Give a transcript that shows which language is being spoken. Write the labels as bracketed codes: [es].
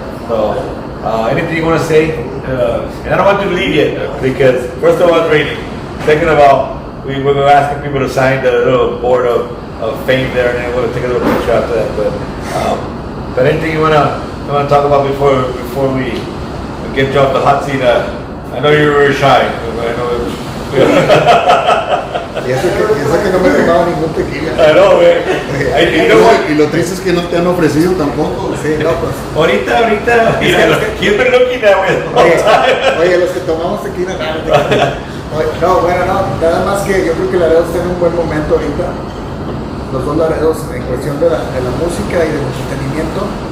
[en] So anything you want to say? And I don't want you to leave yet because first of all, it's raining. Second of all, we were asking people to sign the little board of fame there, and then we're gonna take a little picture after that. But anything you wanna talk about before we get you off the hot seat? I know you're very shy. I know. [es] Y eso que no me he tomado ningún tequila. [en] I know, man. [es] Y lo triste es que no te han ofrecido tampoco. Sí, no, pues. Ahorita. [en] You've been looking that way the whole time. [es] Oye, los que tomamos tequila, no, bueno, nada más que yo creo que Laredo está en un buen momento ahorita. Los dos Laredos en cuestión de la música y del entretenimiento.